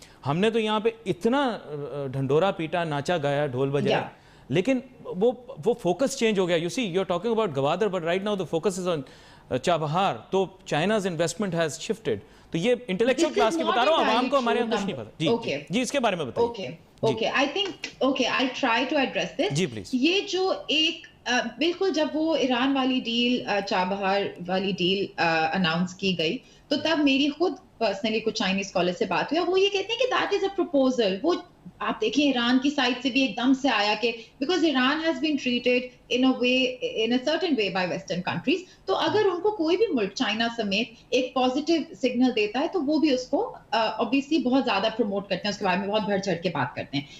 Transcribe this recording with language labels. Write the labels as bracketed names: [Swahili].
[Urdu] ہم نے تو یہاں پہ اتنا ڈھنڈورا پیٹا, ناچا گایا, ڈھول بجایا, لیکن وہ فوکس چینج ہو گیا. [English] You see you are talking about Gwadar but right now the focus is on Chabahar, تو China's investment has shifted. [Urdu] تو یہ انٹلیکچوئل کلاس کی بتا رہا ہوں, عوام کو ہمارے یہاں کچھ نہیں پتا. جی اس کے بارے میں بتائیے. [English] Okay, I think, okay, I'll try to address this. [Urdu] جی please. یہ جو ایک بالکل جب وہ ایران والی ڈیل, چابہار والی ڈیل اناؤنس کی گئی, تو تب میری خود پرسنلی کچھ چائنیز اسکالر سے بات ہوئی, اور وہ یہ کہتے ہیں کہ [English] That is a proposal. [Urdu] وہ آپ دیکھیں ایران کی سائڈ سے بھی ایک دم سے آیا کہ [English] because Iran has been treated in a certain way by western countries, [Urdu] تو اگر ان کو کوئی بھی ملک چائنا سمیت ایک پازیٹیو سگنل دیتا ہے تو وہ بھی اس کو obviously بہت زیادہ پروموٹ کرتے ہیں, اس کے بارے میں بہت بڑھ چڑھ کے بات کرتے ہیں.